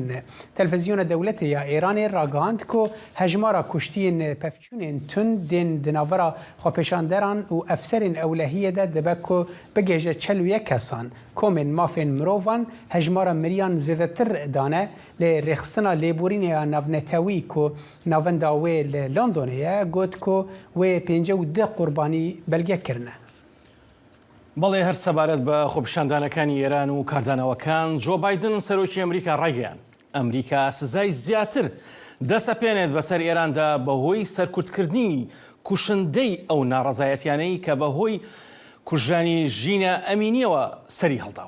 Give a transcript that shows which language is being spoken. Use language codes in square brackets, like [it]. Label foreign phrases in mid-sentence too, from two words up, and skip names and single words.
[ku] Televizyona dewletê ya Îranê ragihand ku hejmara kuştiyên pevçûnên tund tên di navbera xwepêşanderan û efserên ewlehiyê de dibe ku bigêje 41 kesan. Komên mafên mirovan hejmara miriyan zêdetir dane lê rêxistina lêborîneya navnetewî ku navenda wê li Londonê ye got ku wê 52 qurbanî belge kirine. [ckb] بەڵێ هەر سەبارەت بە خۆپیشاندانەکانی ئێران و کاردانەوەکان جۆ بایدن سەرۆکی ئەمریکا ڕایگەیان ئەمریکا سزای زیاتر دەسەپێنێت بەسەر ئێراندا بەهۆی سەرکوتکردنی کوشندەی ئەو ناڕەزایەتیانەی کە بەهۆی کوژانی ژینە ئەمینیەوە سەری هەڵداوە.